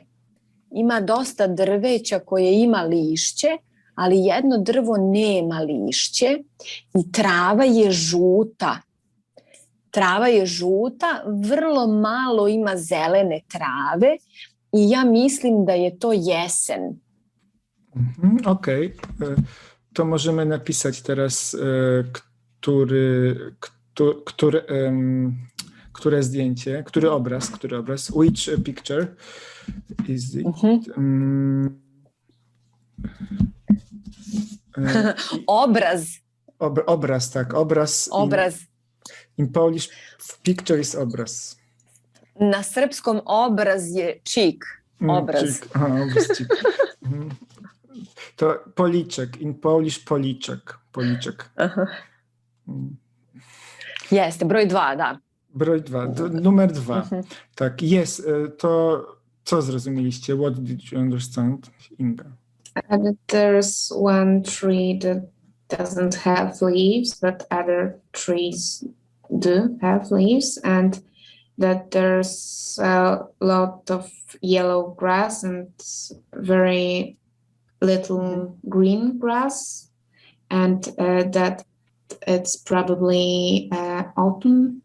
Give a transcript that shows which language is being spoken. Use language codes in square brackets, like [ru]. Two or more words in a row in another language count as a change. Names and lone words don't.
[sr] Ima dosta drveća koje ima lišće, ali jedno drvo nema lišće i trava je žuta. Trava je žuta, vrlo malo ima zelene trave i ja mislim da je to jesen. Okej. [pl] To możemy napisać teraz, które zdjęcie, który obraz. [en] Which picture is it? [pl] Obraz. Obraz, tak. Obraz. [en] In Polish picture is obraz. [sr] Na srpskom obraz je čik. [pl] Obraz. Obrazcik. To policzek. [en] In Polish policzek. [sr] Jeste, broj 2, da. Broj 2, [pl] numer 2. Tak, jest. To co zrozumieliście? [en] What did you understand, Inga? There's one tree that doesn't have leaves, but other trees do have leaves, and that there's a lot of yellow grass and very little green grass, and that it's probably autumn.